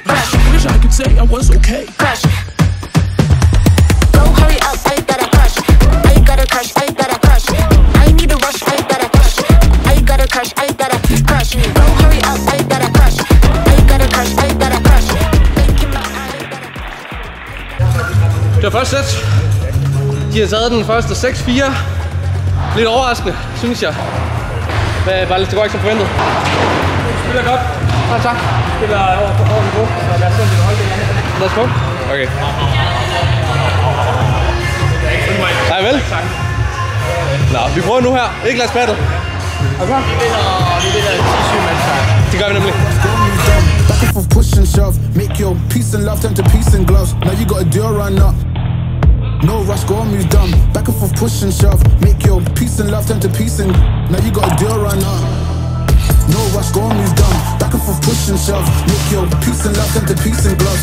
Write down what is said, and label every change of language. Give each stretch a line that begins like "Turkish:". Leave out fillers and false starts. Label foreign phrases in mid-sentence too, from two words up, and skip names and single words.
English: Wish I could say I was okay. Crush. Go hurry up, I gotta crush. I gotta crush, I gotta crush. I need a rush, I gotta crush. I gotta crush, I gotta crush. Go hurry up, I gotta crush. I gotta crush, I gotta crush.
Danish: Det var første sæt. De har taget den første 6-4. Lidt overraskende, synes jeg. Det går ikke som forventet. Spiller godt. Ja, tak. Spiller over på hårdt niveau, så lad os se, om vi kan holde det igen. Lad os gå. Okay. Nej, vel? Nå, vi prøver nu her. Ikke lad os battle. Okay. Vi vinder 10-7 mennesker. Det gør vi nemlig.
English: Back and forth, push and shove. Make your peace and love turn to peace and gloves. Now you got a deal run up. No rush, go on, move dumb. Back and forth, push and shove. Make your peace and love turn to peace and. Now you got a deal run up. No rush, go on, move dumb. Back and forth, push and shove. Make your peace and love turn to peace and gloves.